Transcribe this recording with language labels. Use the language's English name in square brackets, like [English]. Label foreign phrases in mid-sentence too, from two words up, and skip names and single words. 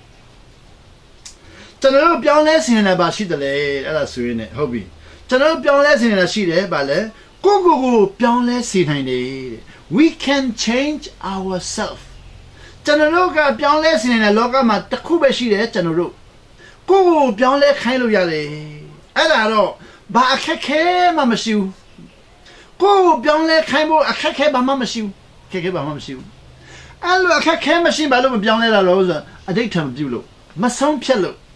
[Burmese] ကျွန်တော်ပြောင်းလဲစေနေတာပါရှိတယ်လေအဲ့ဒါဆိုရင်ねဟုတ်ပြီကျွန်တော်ပြောင်းလဲစေနေတာရှိတယ်ဗာလဲကို ပြောင်းလဲစေနိုင်တယ်တဲ့ [English] we can change ourselves [Burmese] ကျွန်တော်တို့ကပြောင်းလဲစေနေတဲ့လောကမှာတစ်ခုပဲရှိတယ်ကျွန်တော်တို့ကိုပြောင်းလဲခိုင်းလို့ရတယ်အဲ့ဒါတော့ဘာအခက်ခဲမှမရှိဘူးကိုပြောင်းလဲခိုင်းဖို့အခက်ခဲဘာမှမရှိဘူးအခက်ခဲဘာမှမရှိဘူးအဲ့လိုအခက်ခဲမရှိဘာလို့မပြောင်းလဲတာလို့ဆိုအတိတ်ထံမပြုလို့မဆုံးဖြတ်လို့